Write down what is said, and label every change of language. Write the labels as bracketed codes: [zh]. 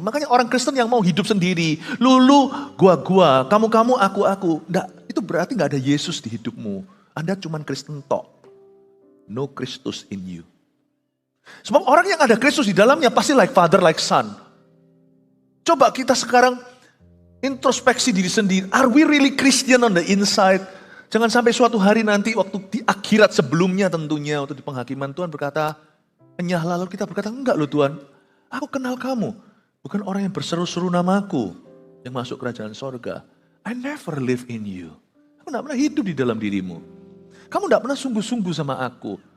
[id] Makanya orang Kristen yang mau hidup sendiri. Lulu, gua, kamu, aku. Nggak, itu berarti gak ada Yesus di hidupmu. Anda cuman Kristen tok. [en] No Christus in you. [id] Sebab orang yang ada Kristus di dalamnya pasti [en] like father, like son. [id] Coba kita sekarang introspeksi diri sendiri. [en] Are we really Christian on the inside? [id] Jangan sampai suatu hari nanti waktu di akhirat sebelumnya tentunya. Waktu di penghakiman Tuhan berkata, enyah lalu kita berkata, enggak loh Tuhan. Aku kenal kamu. Bukan orang yang berseru-seru namaku. Yang masuk kerajaan sorga. [en] I never live in you. [id] Aku gak pernah hidup di dalam dirimu. Kamu gak pernah sungguh-sungguh sama aku.